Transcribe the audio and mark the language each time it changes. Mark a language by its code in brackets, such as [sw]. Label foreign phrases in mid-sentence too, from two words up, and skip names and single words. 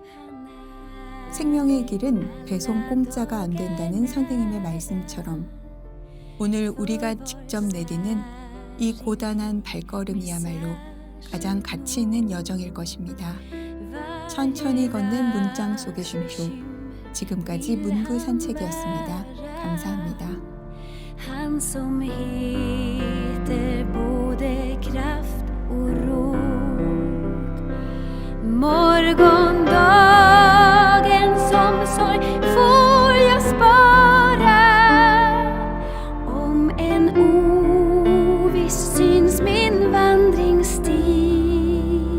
[ko] 생명의 길은 배송 공짜가 안 된다는 선생님의 말씀처럼 오늘 우리가 직접 내디는 이 고단한 발걸음이야말로 가장 가치 있는 여정일 것입니다. 천천히 걷는 문장 속의 쉼표. 지금까지 문구 산책이었습니다. 감사합니다. [sv] Han som heter både kraft och råd. Morgondagen som sorg får jag spara. Om en oviss syns min vandringsstig.